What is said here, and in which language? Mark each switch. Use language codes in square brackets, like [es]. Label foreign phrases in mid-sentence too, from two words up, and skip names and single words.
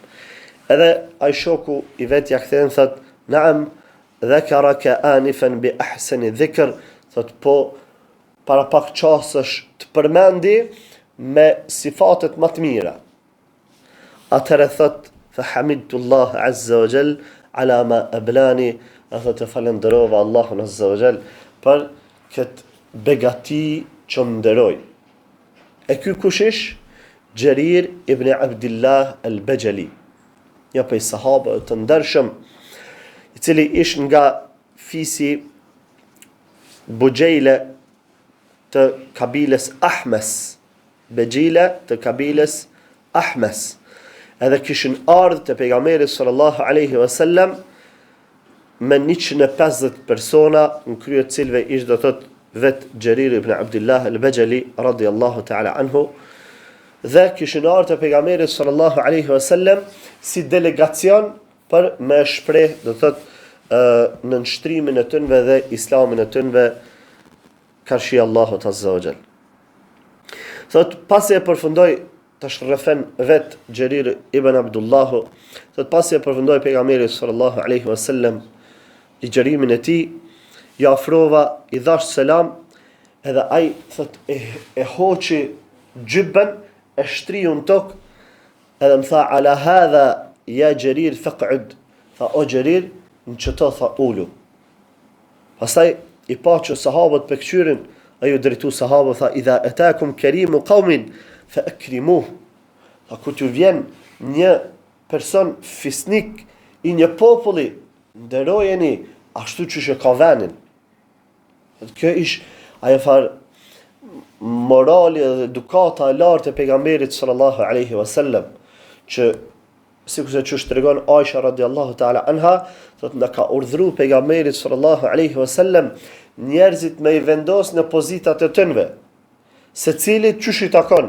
[sq] Edhe ai shoku i vet ja kthen, thot: [ar] "نعم ذكرك آنفا بأحسن ذكر, [sq] thot po para pak qasësh të përmendi me sifatet më të mira. Atëherë thot [ar] فحمدت الله عز وجل على ما أبلاني, [sq] thot të falenderova Allahun [ar] عز وجل [sq] për këtë begati që më nderoj. E ky kush ish? Gjerir ibn Abdillah al-Bajali, një prej sahabëve të ndershëm, i cili ish nga fisi Bujejle të kabiles Ahmes, Bejile të kabiles Ahmes. Edhe kishin ardhur te pejgamberi [ar] صلى الله عليه وسلم [sq] me 150 persona, në krye të cilëve ish do thot vet Gjerir ibn Abdillah al-Bajali [ar] رضي الله تعالى عنه, [sq] dhe kishin ardhur te pejgamberi [ar] صلى الله عليه وسلم [sq] si delegacion për me shpreh do thot në nshtrimin e tyre dhe islamin e tyre karshi Allahut [ar] عز وجل. [sq] Thot pasi e përfundoi tash rrefen vet Gjerir ibn Abdullah, thot pasi e përfundoi pejgamberi [ar] صلى الله عليه وسلم [sq] ligjërimin e tij, ja ofrova, i dhash selam, edhe ai thot e hoqi gjybën, e shtriu në tokë, edhe më tha [ar] على هذا يا جرير فاقعد, [sq] tha o Gjerir, në qëto tha ulu. Pastaj i pa që sahabët për këqyrin, a ju drejtu sahabët, tha [ar] إذا أتاكم كريم قوم فأكرموه, [sq] tha ku t'ju vjen një person fisnik i një populli, nderojeni ashtu që ka venin. Kjo ish ajo farë morali dhe edukata e lartë e pejgamberit sallallahu alaihi wasallam, që sikurse që tregon Aisha [ar] رضي الله تعالى عنها, [sq] thot na ka urdhëruar pejgamberit [ar] صلى الله عليه وسلم [sq] njerëzit me i vendos në pozitat e tyre, secilit çysh i takon.